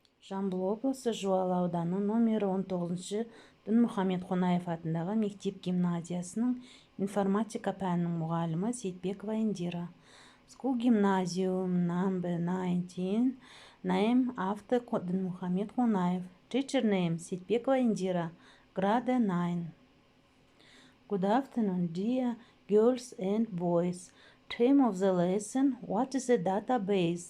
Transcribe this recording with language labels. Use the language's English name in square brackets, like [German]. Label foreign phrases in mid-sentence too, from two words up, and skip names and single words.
[Kazakh] Жамбыл облысы Жуалы ауданы номері 19-шы Д. Қонаев атындағы мектеп-гимназиясының информатика пәнінің мұғалімі Сейтбекова Индира. [English] School Gymnasium number 19, name after Д. Қонаев. Teacher name Сейтбекова Индира, grade 9. Good afternoon, dear girls and boys. Theme of the lesson: what is a database?